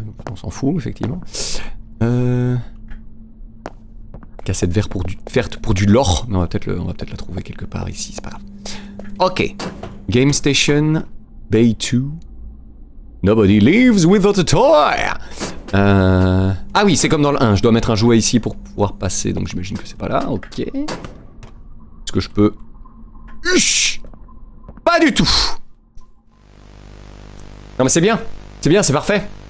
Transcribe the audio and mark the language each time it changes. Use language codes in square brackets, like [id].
[fr] On s'en fout, effectivement. Cassette verte pour du lore. Mais on va peut-être la trouver quelque part ici, c'est pas grave. [en] Ok. Game Station, Bay 2. Nobody leaves without a toy. [fr] Ah oui, c'est comme dans le 1. Je dois mettre un jouet ici pour pouvoir passer. Donc j'imagine que c'est pas là. Ok. Est-ce que je peux... Uch, pas du tout. Non mais c'est bien, c'est parfait.